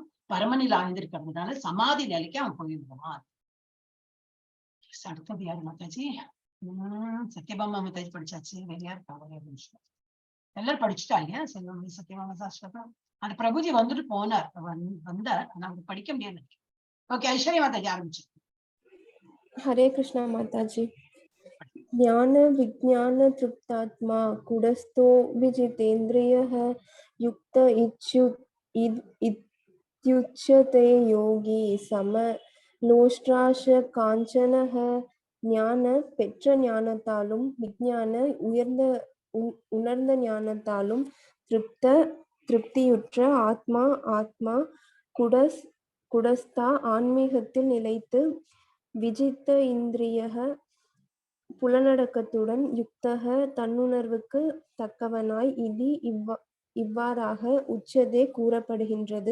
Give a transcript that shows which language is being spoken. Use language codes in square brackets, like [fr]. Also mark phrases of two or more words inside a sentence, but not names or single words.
[ta] பரமனில் ஆழ்ந்திருக்கிறதுனால சமாதி நிலைக்கு அவன் போயிடுவான். அடுத்தது யாரு மாதாஜி? சத்யபாமா மாதாஜி படிச்சாச்சு. வேற யார் இருக்கா? ஒரே ஒரு நிமிஷம். எல்லாரும் படிச்சுட்டா இல்லையா செல்வமணி சத்யபாமா சாஸ்திரம்? அந்த பிரபுஜி வந்துட்டு போனார், வந்தார், ஆனா அவங்க படிக்க முடியாது. ஓகே, ஐஸ்வர்யா மாதாஜி ஆரம்பிச்சு. [hi] हरे कृष्णा माता जी। [sa] ज्ञान विज्ञान तृप्तात्मा कुडस्थो विजितेन्द्रियः युक्त इत्युच्यते योगी समलोष्ट्राश काञ्चनः। [ta] ஞான பெற்ற ஞானத்தாலும் விஞ்ஞான உணர்ந்த ஞானத்தாலும் திருப்தியுற்ற ஆத்மா குடஸ்தா ஆன்மீகத்தில் நிலைத்து விஜித்த இந்திரியக புலனடக்கத்துடன் யுக்தக தன்னுணர்வுக்கு தக்கவனாய் இவ்வாறாக உச்சதே கூறப்படுகின்றது.